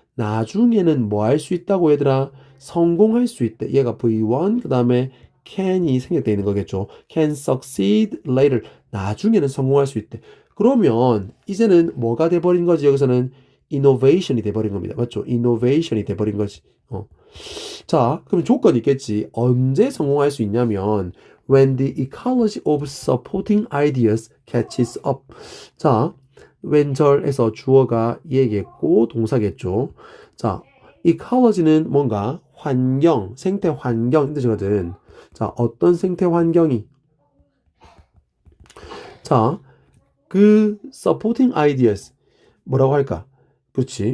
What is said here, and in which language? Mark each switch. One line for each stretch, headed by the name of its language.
Korean: 나중에는 뭐 할 수 있다고 얘들아? 성공할 수 있대. 얘가 V1 그 다음에 can이 생략되어 있는 거겠죠.
English: can succeed later.
Korean: 나중에는 성공할 수 있대. 그러면 이제는 뭐가 돼버린 거지? 여기서는 innovation이 돼버린 겁니다. 맞죠? innovation이 돼버린 거지. 자, 그럼 조건이 있겠지. 언제 성공할 수 있냐면
English: when the ecology of supporting ideas catches up.
Korean: 자, 왼절에서 주어가 얘겠고 동사겠죠. 자, ecology는 뭔가 환경, 생태 환경 뜻이거든. 자, 어떤 생태 환경이 자, 그 supporting ideas 뭐라고 할까? 그렇지.